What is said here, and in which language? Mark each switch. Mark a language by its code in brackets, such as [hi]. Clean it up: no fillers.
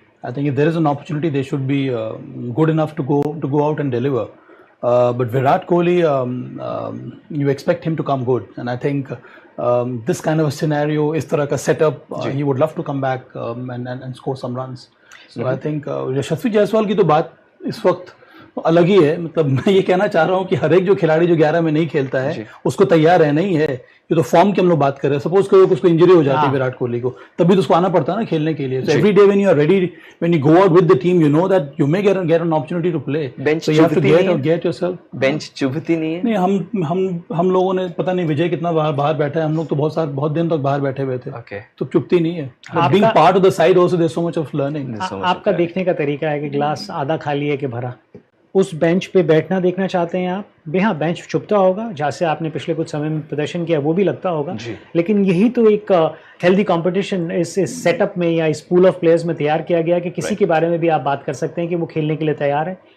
[en] I think if there is an opportunity, they should be good enough to go out and deliver. But Virat Kohli, you expect him to come good, and I think this kind of a scenario, [hi] is tarah ka setup, [en] he would love to come back and score some runs. So I think [hi] यशस्वी जायसवाल की तो बात इस वक्त अलग ही है. मतलब मैं ये कहना चाह रहा हूँ कि हर एक जो खिलाड़ी जो 11 में नहीं खेलता है उसको तैयार रहना ही है. ये तो फॉर्म की हम लोग बात कर रहे हैं. सपोज करो कि उसको इंजरी हो जाती है विराट कोहली को, तभी तो उसको आना पड़ता है ना खेलने के लिए. [en] So every day when you are ready, when you go out with the team, you know that you may get an opportunity to play. Bench so you have to get yourself. [hi] Bench चुभती नहीं है. नहीं, हम लोगों ने पता नहीं विजय कितना बाहर बैठा है. हम लोग तो बहुत दिन तक बाहर बैठे हुए थे. तो चुभती नहीं है. [en] Being part of the side also, there's so much of learning. [hi] आपका देखने का तरीका है कि ग्लास आधा खाली है कि भरा. उस बेंच पे बैठना देखना चाहते हैं आप. हाँ, बेंच चुभता होगा, जहाँ से आपने पिछले कुछ समय में प्रदर्शन किया वो भी लगता होगा, लेकिन यही तो एक हेल्दी कंपटीशन इस सेटअप में या इस पूल ऑफ प्लेयर्स में तैयार किया गया कि किसी के बारे में भी आप बात कर सकते हैं कि वो खेलने के लिए तैयार है.